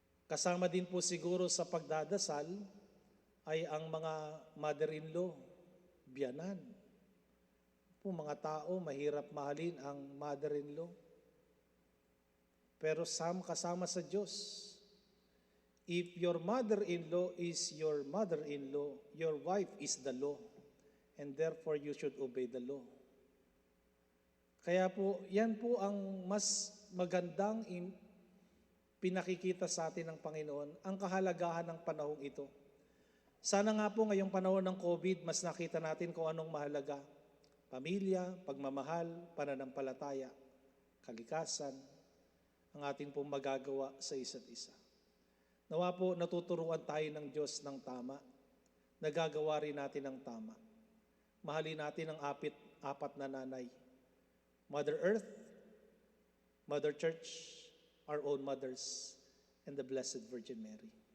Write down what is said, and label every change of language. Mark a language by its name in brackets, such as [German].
[Filipino] Kasama din po siguro sa pagdadasal ay ang mga mother-in-law, biyanan. Po mga tao, mahirap mahalin ang mother-in-law. Pero kasama sa Diyos, [English] If your mother-in-law is your mother-in-law, your wife is the law, and therefore you should obey the law. [Filipino] Kaya po, yan po ang mas magandang pinakikita sa atin ng Panginoon, ang kahalagahan ng panahong ito. Sana nga po ngayong panahon ng COVID, mas nakita natin kung anong mahalaga. Pamilya, pagmamahal, pananampalataya, kalikasan, ang ating pong magagawa sa isa't isa. Nawa po natuturuan tayo ng Diyos ng tama, nagagawa rin natin ng tama. Mahalin natin ang apat na nanay. [English] Mother Earth, Mother Church, our own mothers, and the Blessed Virgin Mary.